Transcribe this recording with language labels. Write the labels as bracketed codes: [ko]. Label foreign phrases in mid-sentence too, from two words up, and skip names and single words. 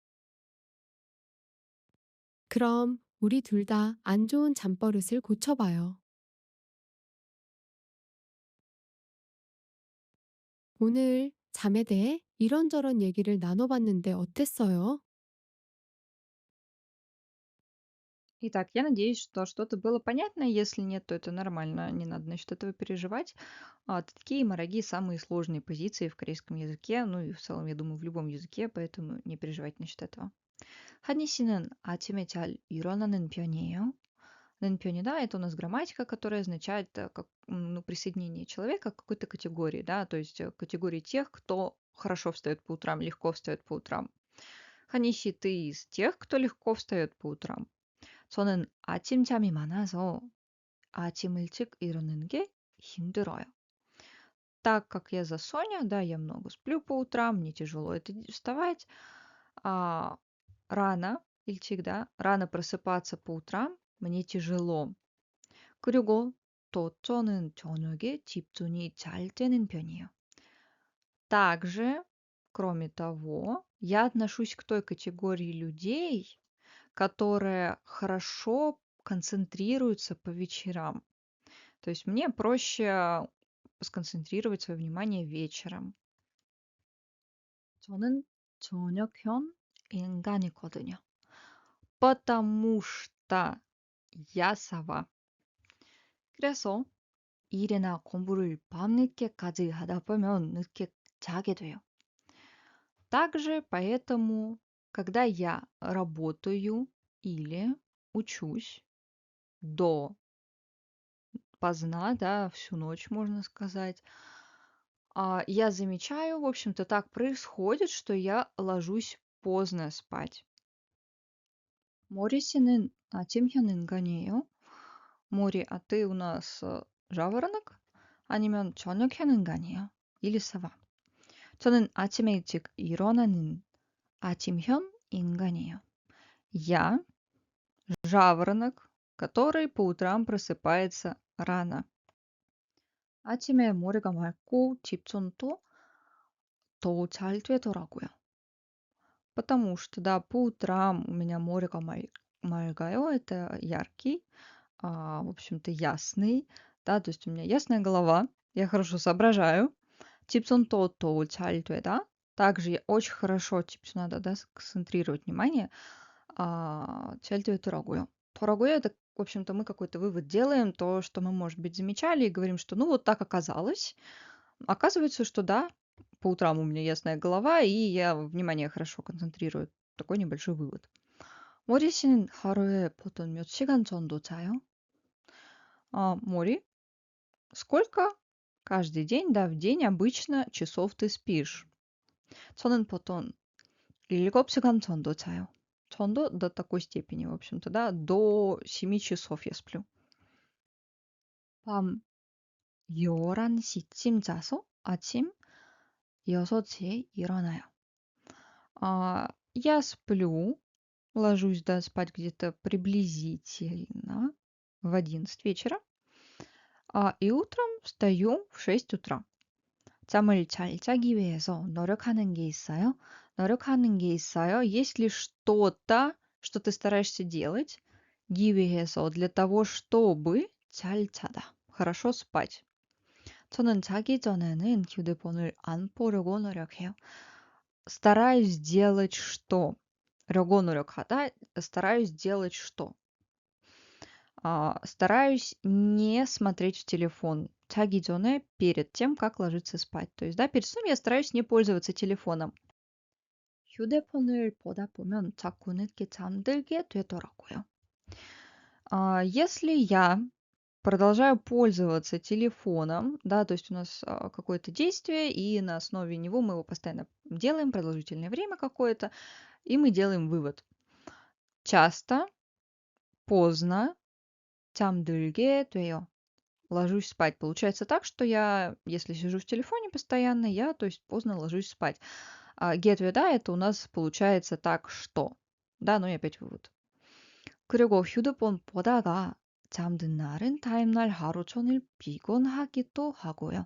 [ko] 그럼 우리 둘 다 안 좋은 잠버릇을 고쳐봐요. 오늘 잠에 대해 이런저런 얘기를 나눠봤는데 어땠어요? [ru] Итак, я надеюсь, что что-то было понятно. Если нет, то это нормально, не надо насчет этого переживать. Такие и мараги самые сложные позиции в корейском языке, ну и в целом, я думаю, в любом языке, поэтому не переживайте насчет этого. [ko] 한니 씨는 아침에 잘 일어나는 편이에요? 는 편이다, [ru] это у нас грамматика, которая означает как, ну, присоединение человека к какой-то категории, да, то есть категории тех, кто хорошо встает по утрам, легко встает по утрам. [ko] 한니 씨, [ru] ты из тех, кто легко встает по утрам? [ko] 저는 아침잠이 많아서 아침 일찍 일어나는 게 힘들어요. [ru] Так как я за Соня, да, я много сплю по утрам, мне тяжело вставать. А, рано, 일찍, да, рано просыпаться по утрам мне тяжело. [ko] 그리고 또 저는 저녁에 집중이 잘 되는 편이에요. [ru] Также, кроме того, я отношусь к той категории людей, которые хорошо концентрируются по вечерам. То есть мне проще сконцентрировать свое внимание вечером. [ko] 저는 저녁형 인간이거든요. [ru] Потому что я сова. [ko] 그래서 일이나 공부를 밤늦게까지 하다 보면 늦게 자게 돼요. [ru] Также поэтому, когда я работаю или учусь до поздна, да, всю ночь, можно сказать, я замечаю, в общем-то, так происходит, что я ложусь поздно спать. [ko] Мори 씨는 아침형 인간이에요? [ru] Мори, а ты у нас жаворонок? [ko] 아니면 저녁형 인간이에요? [ru] Или сова? [ko] 저는 아침에 일찍 일어나는 아침형 인간이에요. [ru] Я жаворонок, который по утрам просыпается рано. [ko] 아침에 머리가 맑고 집중도 더 잘 되더라고요. [ru] Потому что, да, по утрам у меня морга 맑아요, это яркий, в общем-то, ясный, да, то есть у меня ясная голова, я хорошо соображаю. [ko] 집중도 더 잘 되다. [ru] Также я очень хорошо, надо, да, сконцентрировать внимание. [ko] 잘 되더라고요. 더라고요, [ru] это, в общем-то, мы какой-то вывод делаем, то, что мы, может быть, замечали, и говорим, что ну вот так оказалось. Оказывается, что да, по утрам у меня ясная голова, и я внимание хорошо концентрирую. Такой небольшой вывод. [ko] 모리 씨는 하루에 보통 몇 시간 정도 자요? [ru] Мори, сколько каждый день, да, в день обычно часов ты спишь? [ko] 저는 보통 7시간 정도 자요. [ru] 정도 до такой степени, в общем-то, да, до 7 часов я сплю. [ko] 밤 11시쯤 자서 아침 6시에 일어나요. [ru] Я сплю, ложусь, да, спать где-то приблизительно в 11 вечера, и утром встаю в 6 утра. [ko] 잠을 잘 자기 위해서 노력하는 게 있어요? 노력하는 게 있어요? [ru] Есть ли что-то, что ты стараешься делать? [ko] 기 위해서, [ru] для того, чтобы [ko] 잘 자다. [ru] хорошо спать. [ko] 저는 자기 전에는 휴대폰을 안 보려고 노력해요. [ru] Стараюсь делать что? [ko] 려고 노력하다. [ru] Стараюсь делать что? Стараюсь не смотреть в телефон. [ko] 자기 전에, [ru] перед тем, как ложиться спать. То есть, да, перед сном я стараюсь не пользоваться телефоном. [ko] 휴대폰을 보다 보면 자꾸 늦게 잠들게 되더라고요. [ru] Если я продолжаю пользоваться телефоном, да, то есть у нас какое-то действие, и на основе него мы его постоянно делаем продолжительное время какое-то, и мы делаем вывод. Часто, поздно, [ko] 잠들게 돼요. [ru] Ложусь спать. Получается так, что я, если сижу в телефоне постоянно, я, то есть поздно ложусь спать. Get да, это у нас получается так, что. Да, ну и опять вывод. [ko] 그리고 휴대폰 보다가 잠든 날은 다음날 하루 종일 피곤하기도 하고요.